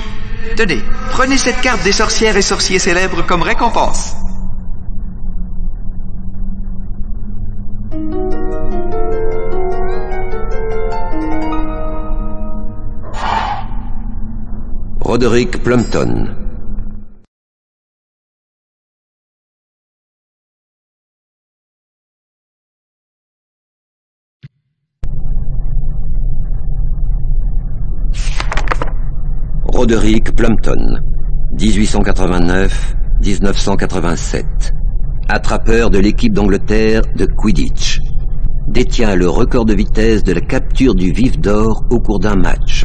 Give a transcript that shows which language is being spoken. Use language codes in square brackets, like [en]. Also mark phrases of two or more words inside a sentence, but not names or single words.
[fr] Tenez, prenez cette carte des sorcières et sorciers célèbres comme récompense. Roderick Plumpton. Roderick Plumpton, 1889-1987. Attrapeur de l'équipe d'Angleterre de Quidditch. Détient le record de vitesse de la capture du vif d'or au cours d'un match.